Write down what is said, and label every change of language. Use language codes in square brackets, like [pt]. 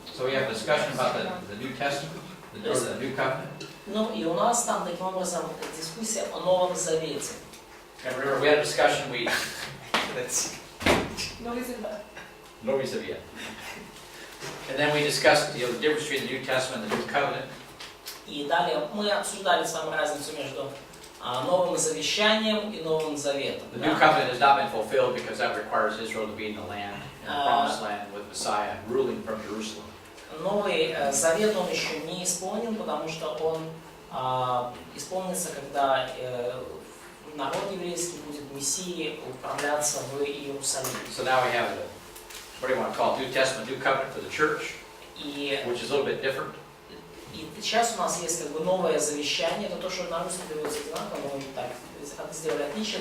[en] So we have a discussion about the New Testament, the new covenant. [ru] Ну и у нас там таким образом дискуссия о Новом Завете. [en] And remember, we had a discussion. [ru] Новый Завет. [en] Nobody's of yet. And then we discussed the difference between the New Testament and the New Covenant. [ru] И далее мы обсуждали с вами разницу между Новым Завещанием и Новым Заветом. [en] The New Covenant has not been fulfilled because that requires Israel to be in the land, in the promised land, with Messiah ruling from Jerusalem. [ru] Новый Завет он еще не исполнен, потому что он исполнится, когда народ еврейский будет Мессией управляться в Иерусалиме. [en] So now we have what do you want to call it? New Testament, New Covenant for the church, [ru] И [en] which is a little bit different. [ru] И сейчас у нас есть как бы новое завещание, это то, что на русском переводится одинаково, но мы так сделали отличие.